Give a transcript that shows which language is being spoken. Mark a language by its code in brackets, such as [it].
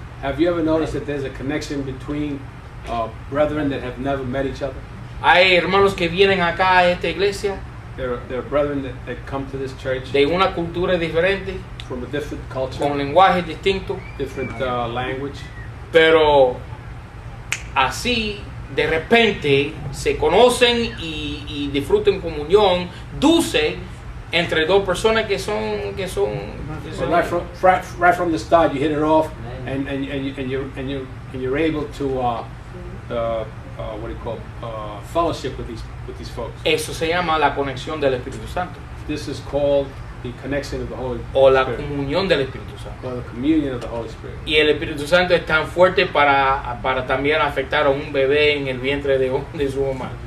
[en] Have you ever noticed that there's a connection between brethren that have never met each other? [es] Hay hermanos que vienen acá a esta iglesia [en] There are brethren that come to this church [es] de una cultura diferente, [en] from a different culture, [es] con lenguajes distintos, [en] different language, [es] pero así de repente se conocen y disfrutan comunión dulce entre dos personas que son [en] but right from the start, you hit it off, and you're able to what do you call fellowship with these folks. [es] Eso se llama la conexión del Espíritu Santo [en] This is called the connection of the Holy [es] o la [en] Spirit, [es] comunión del Espíritu Santo. [en] or the communion of the Holy Spirit. [es] Y el Espíritu Santo es tan fuerte para también afectar a un bebé en el vientre de su mamá.